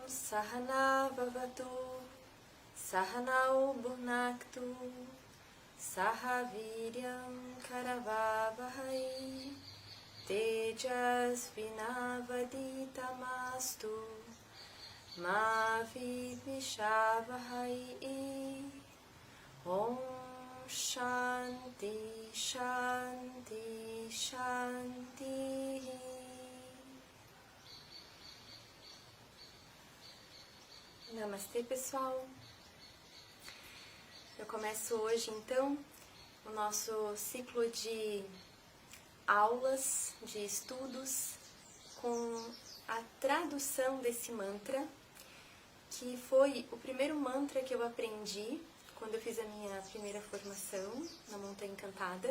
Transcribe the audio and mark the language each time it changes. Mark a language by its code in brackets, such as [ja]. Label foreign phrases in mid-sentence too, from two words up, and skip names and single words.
[sa] सहना भवतु, सहनौ भुनक्तु, सहवीर्यं करवावहै, तेजस् विनावधीतमस्तु, मा विद्विषावहै. ॐ शान्तिः, शान्तिः, शान्तिः. [pt] Namastê, pessoal! Eu começo hoje, então, o nosso ciclo de aulas, de estudos, com a tradução desse mantra, que foi o primeiro mantra que eu aprendi quando eu fiz a minha primeira formação na Montanha Encantada.